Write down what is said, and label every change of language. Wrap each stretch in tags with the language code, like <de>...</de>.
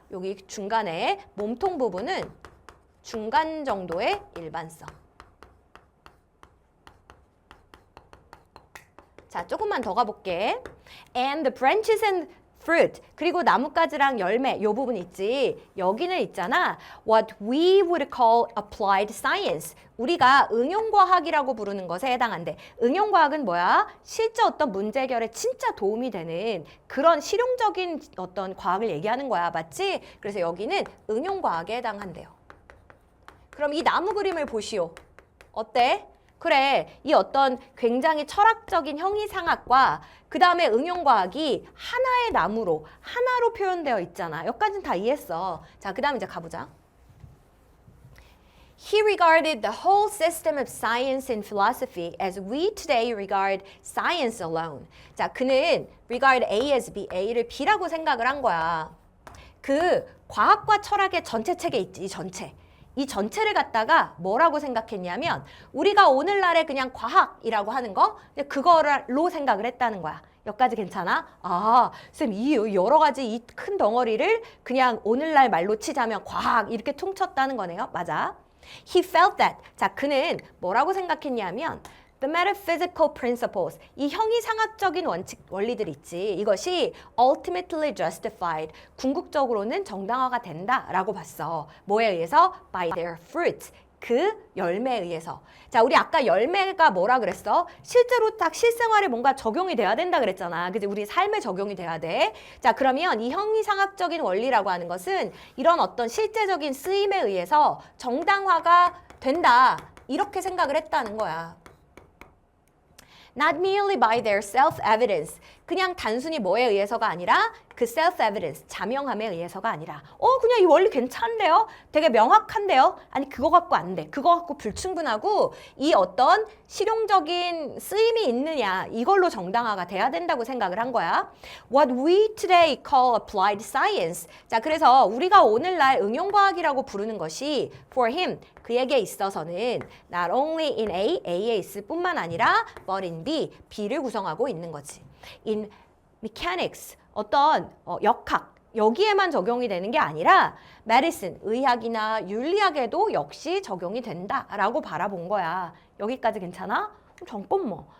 <ko>여기 중간에 몸통 부분은 중간 정도의 일반성. 자, 조금만 더 가볼게.</ko> <en>And the branches and fruit,</en> <ko>그리고 나뭇가지랑 열매 요 부분 있지. 여기는 있잖아.</ko> <en>What we would call applied science.</en> <ko>우리가 응용과학이라고 부르는 것에 해당한대. 응용과학은 뭐야? 실제 어떤 문제 해결에 진짜 도움이 되는 그런 실용적인 어떤 과학을 얘기하는 거야. 맞지? 그래서 여기는 응용과학에 해당한대요. 그럼 이 나무 그림을 보시오. 어때? 그래, 이 어떤 굉장히 철학적인 형이상학과 그 다음에 응용과학이 하나의 나무로, 하나로 표현되어 있잖아. 여기까지는 다 이해했어. 자, 그 다음 이제 가보자.</ko> <en>He regarded the whole system of science and philosophy as we today regard science alone.</en> <ko>자, 그는 regard A as B, A를 B라고 생각을 한 거야. 그 과학과 철학의 전체 책에 있지, 이 전체. 이 전체를 갖다가 뭐라고 생각했냐면 우리가 오늘날에 그냥 과학이라고 하는 거 그거로 생각을 했다는 거야. 여기까지 괜찮아? 쌤, 이 여러 가지 이 큰 덩어리를 그냥 오늘날 말로 치자면 과학 이렇게 퉁쳤다는 거네요. 맞아.</ko> <en>He felt that.</en> <ko>자, 그는 뭐라고 생각했냐면</ko> <en>the metaphysical principles,</en> <ko>이 형이상학적인 원리들 있지. 이것이</ko> <en>ultimately justified,</en> <ko>궁극적으로는 정당화가 된다라고 봤어. 뭐에 의해서?</ko> <en>By their fruits,</en> <ko>그 열매에 의해서. 자, 우리 아까 열매가 뭐라 그랬어? 실제로 딱 실생활에 뭔가 적용이 돼야 된다 그랬잖아. 그치? 우리 삶에 적용이 돼야 돼. 자, 그러면 이 형이상학적인 원리라고 하는 것은 이런 어떤 실제적인 쓰임에 의해서 정당화가 된다. 이렇게 생각을 했다는 거야.</ko> <en>Not merely by their self-evidence.</en> <ko>그냥 단순히 뭐에 의해서가 아니라 그 self-evidence, 자명함에 의해서가 아니라 그냥 이 원리 괜찮은데요? 되게 명확한데요? 아니, 그거 갖고 안 돼. 그거 갖고 불충분하고 이 어떤 실용적인 쓰임이 있느냐, 이걸로 정당화가 돼야 된다고 생각을 한 거야.</ko> <en>What we today call applied science.</en> <ko>자, 그래서 우리가 오늘날 응용과학이라고 부르는 것이</ko> <en>for him,</en> <ko>그에게 있어서는</ko> <en>not only in</en> <ko>A에 있을 뿐만 아니라</ko> <en>but in</en> <ko>B를 구성하고 있는 거지.</ko> <en>In mechanics,</en> <ko>어떤 역학, 여기에만 적용이 되는 게 아니라 medicine, 의학이나 윤리학에도 역시 적용이 된다라고 바라본 거야. 여기까지 괜찮아? 잠깐만.</ko>